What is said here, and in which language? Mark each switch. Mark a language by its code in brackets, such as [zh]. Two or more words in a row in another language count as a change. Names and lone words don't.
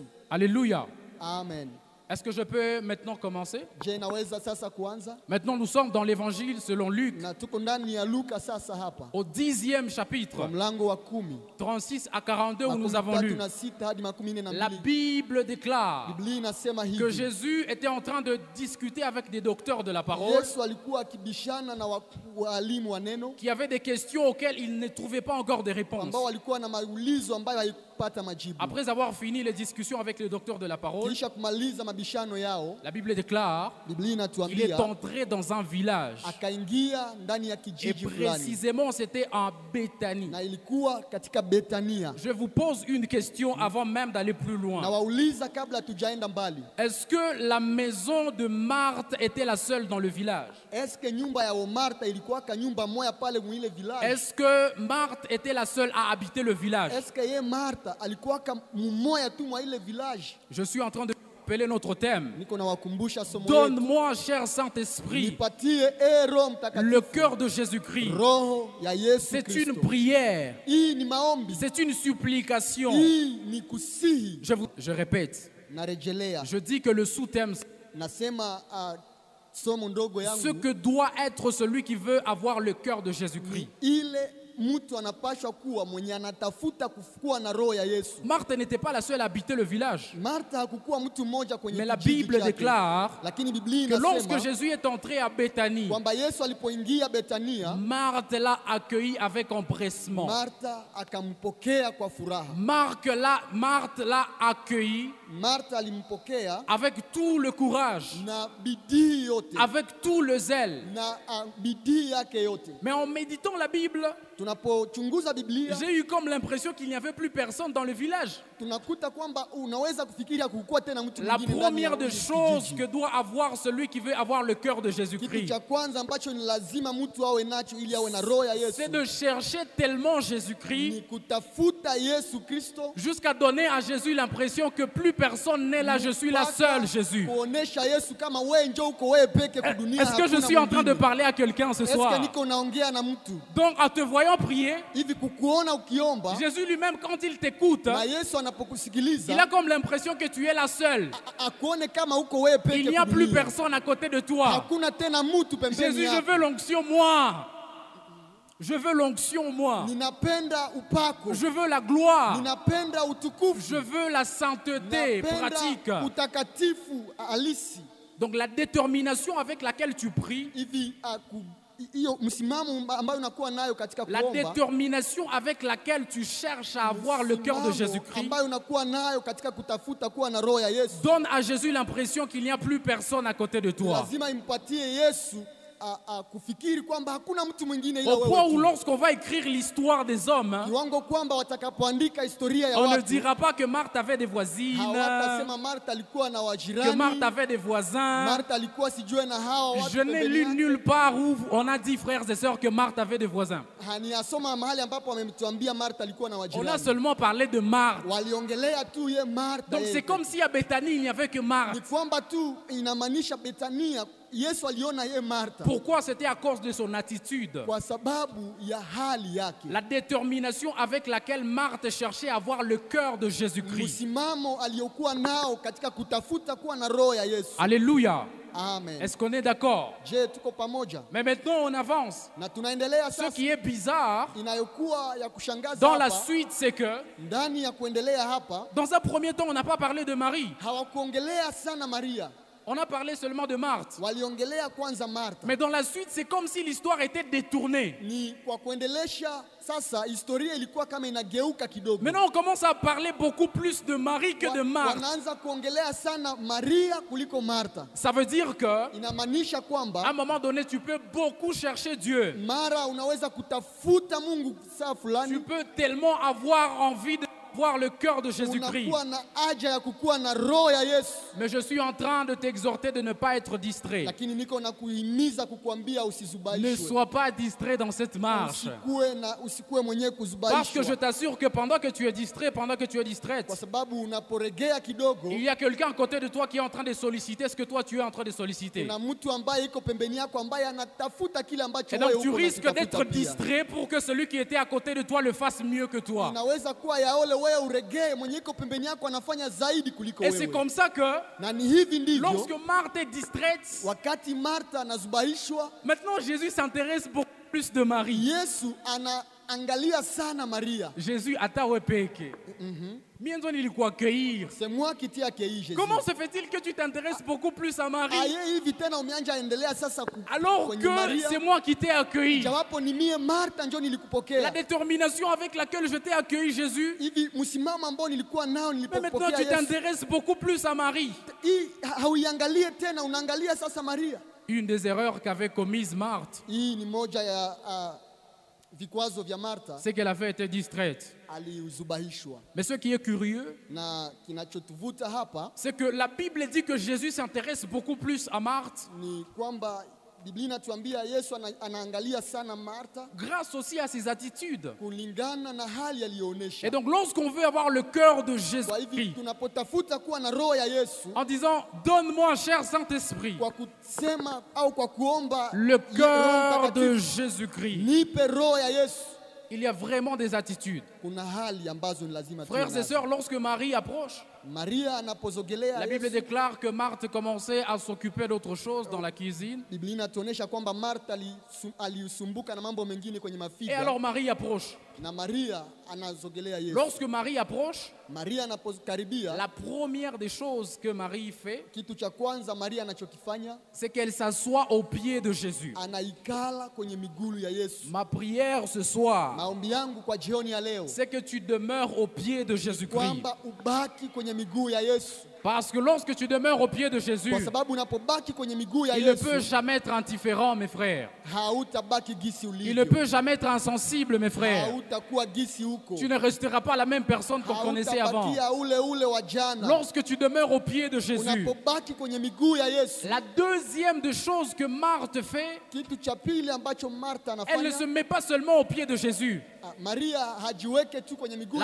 [fr] Alléluia. Amen. Est-ce que je peux maintenant commencer? [sw] Je naweza sasa kuanza? [fr] Maintenant, nous sommes dans l'évangile selon Luc, [sw] Na tuko ndani ya Luka sasa hapa, [fr] au 10e [sw] kwa [fr] chapitre, [sw] mlango wa 10, [fr] 36 à 42, où nous [sw] makumi [fr] avons [sw] tatu [fr] lu. [sw] na sita hadi makumi nne na [fr] La [sw] mbili. [fr] Bible déclare [sw] Biblia inasema [fr] que [sw] hivi: [fr] Jésus était en train de discuter avec des docteurs de la parole [sw] Yesu alikuwa akibishana na walimu wa neno [fr] qui avaient des questions auxquelles ils ne trouvaient pas encore de réponses. [sw] ambao walikuwa na maulizo ambayo haikupata majibu. [fr] Après avoir fini les discussions avec les docteurs de la parole, [sw] Kisha kumaliza mabishano yao, [fr] la Bible déclare [sw] Biblia [fr] qu'il est [sw] inatuambia [fr] entré dans un village. [sw] akaingia ndani ya [fr] Et [sw] kijiji fulani, [fr] précisément, c'était en Béthanie. [sw] na ilikuwa katika Betania. [fr] Je vous pose une question avant même d'aller plus [sw] Na [fr] loin. [sw] wauliza kabla tujaenda mbali, [fr] Est-ce que la maison de Marthe était la seule dans le village? [sw] eske nyumba ya Martha ilikuwa ka nyumba moya pale mwile village? [fr] Est-ce que Marthe était la seule à habiter le village? [sw] Eske ye Martha alikuwa ka mumoya tu mwa ile village? [fr] Je suis en train de rappeler notre thème. [sw] Niko nawakumbusha somo letu. [fr] Donne-moi, cher Saint-Esprit, [sw] Nipatie Roho Mtakatifu, [fr] le cœur de Jésus-Christ. [sw] roho ya Yesu [fr] C'est une [sw] Kristo. [fr] prière, [sw] Hii ni maombi, [fr] c'est une supplication. [sw] hii ni kusihi. [fr] Je répète, [sw] Narejelea, [fr] je dis que le sous-thème, [sw] nasema somo ndogo [fr] ce [sw] yangu, [fr] que doit être celui qui veut avoir le cœur de Jésus-Christ. [sw] ile mtu anapashwa kuwa mwenye anatafuta kuwa na roho ya Yesu. [fr] Marthe n'était pas la seule à habiter le village. [sw] Martha hakukuwa mtu mmoja kwenye [fr] Mais la [sw] kijiji [fr] Bible [sw] chake. [fr] déclare [sw] Lakini Biblia [fr] que lorsque [sw] inasema [fr] Jésus est entré à Béthanie, [sw] kwamba Yesu alipoingia Betania, [fr] Marthe l'a accueilli avec empressement. [sw] Martha akampokea kwa furaha. [fr] Marthe l'a accueilli [sw] Martha alimpokea [fr] avec tout le courage, [sw] na bidii yote, [fr] avec tout le zèle. [sw] na bidii yake yote. [fr] Mais en méditant la Bible, [sw] Tunapochunguza Biblia [fr] j'ai eu comme l'impression qu'il n'y avait plus personne dans le village. [sw] tunakuta kwamba unaweza kufikiria kukuwa tena mtu [fr] La [sw] mwingine ndani ya [fr] première des [sw] kijiji. [fr] choses que doit avoir celui qui veut avoir le cœur de [sw] Kitu [fr] Jésus-Christ, [sw] cha kwanza ambacho ni lazima mtu awe nacho ili awe na roho ya Yesu [fr] c'est de chercher tellement [sw] ni [fr] Jésus-Christ [sw] kutafuta Yesu Kristo, [fr] jusqu'à donner à Jésus l'impression que plus personne n'est là, je suis la seule Jésus. [sw] kuonesha Yesu kama wewe njoo uko wewe peke kwa dunia. [fr] Est-ce que je [sw] hakuna [fr] suis en train de [sw] mwingine. [fr] parler à quelqu'un ce Est-ce soir? [sw] que niko naongea na mtu [fr] Donc en te voyant prier, [sw] hivi kukuona ukiomba [fr] Jésus lui-même quand il t'écoute, [sw] na Yesu anapokusikiliza [fr] il a comme l'impression que tu es la seule. [sw] akuone kama uko wewe peke [fr] Il n'y a [sw] kwa [fr] plus [sw] dunia. [fr] personne à côté de toi. [sw] Hakuna tena mtu pembeni [fr] Jésus, je [sw] yako. [fr] veux l'onction moi. Je veux l'onction moi. [sw] Ninapenda upako, [fr] Je veux la gloire. [sw] ninapenda utukufu, [fr] Je veux la sainteté pratique. [sw] napenda utakatifu halisi. [fr] Donc la détermination avec laquelle tu pries, [sw] Hivi hiyo msimamo ambayo unakuwa nayo katika [fr] la [sw] kuomba, [fr] détermination avec laquelle tu cherches à avoir le cœur de [sw] msimamo [fr] Jésus-Christ, [sw] ambayo unakuwa nayo katika kutafuta kuwa na roho ya Yesu, [fr] donne à Jésus l'impression qu'il n'y a plus personne à côté de toi. [sw] lazima impatie Yesu kufikiri kwamba hakuna mtu mwingine ila [fr] Au point [sw] wewe [fr] où [sw] tu. [fr] lorsqu'on va écrire l'histoire des hommes, hein, [sw] Kiwango kwamba watakapoandika historia ya [fr] on ne [sw] watu [fr] dira pas que Marthe avait des voisines, [sw] hawatasema Martha alikuwa na [fr] que [sw] wajirani, [fr] Marthe avait des voisins. [sw] Martha alikuwa sijue na hawa watu [fr] Je n'ai [sw] pembeni [fr] lu [sw] yake. [fr] nulle part où on a dit, frères et sœurs, que Marthe avait des voisins. [sw] Haniyasoma mahali ambapo wametuambia Martha alikuwa na [fr] On a [sw] wajirani. [fr] seulement parlé de Marthe. [sw] Waliongelea tu ye Martha. [fr] Donc [sw] yeye. [fr] c'est comme si à Béthanie, il n'y avait que [sw] Ni [fr] Marthe. [sw] kwamba tu inamaanisha Betania, Yesu aliona ye Martha [fr] Pourquoi? C'était à cause de son attitude. [sw] kwa sababu ya hali yake, [fr] La détermination avec laquelle Marthe cherchait à avoir le cœur de Jésus-Christ. [sw] msimamo aliyokuwa nao katika kutafuta kuwa na roho ya Yesu. [fr] Alléluia. Amen. Est-ce qu'on est d'accord? [sw] Je, tuko pamoja [fr] Mais maintenant, on avance. [sw] na tunaendelea [fr] Ce [sw] sasa. [fr] qui est bizarre, [sw] Inayokuwa ya kushangaza [fr] dans la [sw] hapa, [fr] suite, c'est que, [sw] ndani ya kuendelea hapa [fr] dans un premier temps, on n'a pas parlé de Marie. [sw] hawakuongelea sana Maria, [fr] On a parlé seulement de Marthe. [sw] waliongelea kwanza Martha. [fr] Mais dans la suite, c'est comme si l'histoire était détournée. [sw] Ni kwa kuendelesha sasa, historia ilikuwa kama inageuka kidogo. [fr] Maintenant, on commence à parler beaucoup plus de Marie que de Marthe. [sw] Wanaanza kuongelea sana Maria kuliko Martha. [fr] Ça veut dire que, [sw] Inamaanisha [fr] à un [sw] kwamba [fr] moment donné, tu peux beaucoup chercher Dieu. [sw] mara unaweza kutafuta Mungu saa [fr] Tu [sw] fulani, [fr] peux tellement avoir envie de voir le cœur de Jésus-Christ. [sw] unakuwa na haja ya kukuwa na roho ya Yesu, [fr] Mais je suis en train de t'exhorter de ne pas être distrait. [sw] lakini niko na kuhimiza kukuambia [fr] Ne [sw] usizubaishwe, [fr] sois pas distrait dans cette marche. [sw] usikuwe mwenyewe [fr] Parce que [sw] kuzubaishwa, [fr] je t'assure que pendant que tu es distrait, pendant que tu es distraite, [sw] kwa sababu unaporegea kidogo, [fr] il y a quelqu'un à côté de toi qui est en train de solliciter ce que toi tu es en train de solliciter. [sw] kuna mtu ambaye iko pembeni yako ambaye anatafuta kile ambacho [fr] Et [sw] wewe [fr] donc tu [sw] uko [fr] risques [sw] unakitafuta [fr] d'être [sw] pia. [fr] distrait pour que celui qui était à côté de toi le fasse mieux que toi. [sw] Inaweza kuwa ya ole wewe uregee, mwenye iko pembeni yako anafanya zaidi kuliko [fr] Et c'est [sw] wewe. [fr] comme ça que [sw] Na ni hivi ndivyo [fr] lorsque Marthe est distraite, [sw] wakati Martha anazubaishwa, [fr] maintenant Jésus s'intéresse beaucoup plus de Marie. [sw] Yesu anaangalia sana Maria. Jésus atawepeke. Mienzo nilikuaccueillir. [fr] C'est moi qui t'ai accueilli, Jésus. Comment se fait-il que tu t'intéresses beaucoup plus à Marie [sw] Aye hivi tena umeanja endelea sasa [fr] alors [sw] kwenye [fr] que [sw] Maria. [fr] c'est moi qui t'ai accueilli? [sw] Jawapo ni mie Martha ndio [fr] La [sw] nilikupokea. [fr] détermination avec laquelle je t'ai accueilli, Jésus, [sw] Hivi msimamo ambao nilikuwa nao [fr] mais maintenant [sw] nilipopokea [fr] tu [sw] Yesu. [fr] t'intéresses beaucoup plus à Marie. [sw] Hii hauiangalie tena, unaangalia sasa Maria. [fr] Une des erreurs qu'avait commise Marthe, [sw] Hii ni moja ya vikwazo vya Martha, [fr] c'est qu'elle avait été distraite. [sw] alizubahishwa. [fr] Mais ce qui est curieux, [sw] Na kinachotuvuta hapa [fr] c'est que la Bible dit que Jésus s'intéresse beaucoup plus à Marthe, [sw] ni kwamba Biblia inatuambia Yesu anaangalia sana Martha [fr] grâce aussi à ses attitudes. [sw] kulingana na hali aliyoonyesha. [fr] Et donc lorsqu'on veut avoir le cœur de [sw] Kwa hivi [fr] Jésus-Christ, [sw] tunapotafuta kuwa na roho ya Yesu [fr] en disant donne-moi, cher Saint-Esprit, [sw] kwa kusema au kwa kuomba [fr] le [sw] Roho [fr] cœur de [sw] Mtakatifu, [fr] Jésus-Christ, [sw] nipe roho ya Yesu, [fr] il y a vraiment des attitudes. [sw] kuna hali ambazo ni lazima tuwe [fr] Frères et [sw] nazo. [fr] sœurs, lorsque Marie approche, [sw] Maria anapozogelea [fr] La Bible [sw] Yesu, [fr] déclare que Marthe commençait à s'occuper d'autre chose dans la cuisine. [sw] Biblia inatuonyesha kwamba Martha alisumbuka na mambo mengine kwenye [fr] Et [sw] mafiga, [fr] alors Marie approche. [sw] na Maria anazogelea Yesu. [fr] Lorsque Marie approche, [sw] Maria anapokaribia, [fr] la première des choses que Marie fait, [sw] kitu cha kwanza Maria anachokifanya, [fr] c'est qu'elle s'assoit aux pieds de Jésus. [sw] anaikala kwenye miguu ya Yesu. [fr] Ma prière ce soir, [sw] Maombi yangu kwa jioni ya leo, [fr] c'est que tu demeures aux pieds de Jésus-Christ. [sw] kwamba ubaki kwenye miguu ya Yesu, [fr] Parce que lorsque tu demeures aux pieds de Jésus, [sw] kwa sababu unapobaki kwenye miguu ya [fr] il ne peut [sw] Yesu [fr] jamais être indifférent, mes frères. [sw] hautabaki gisi [fr] Il ne [sw] ulivyo, [fr] peut jamais être insensible, mes frères. [sw] hautakuwa gisi huko, [fr] Tu ne resteras pas la même personne qu'on connaissait avant. [sw] hautabakia ule wa jana. [fr] Lorsque tu demeures aux pieds de Jésus, [sw] Unapobaki kwenye miguu ya Yesu, [fr] la deuxième des choses que Marthe fait, [sw] kitu cha pili ambacho Martha [fr] elle ne [sw] anafanya, [fr] se met pas seulement aux pieds de Jésus. [sw] Maria hajiweke tu kwenye miguu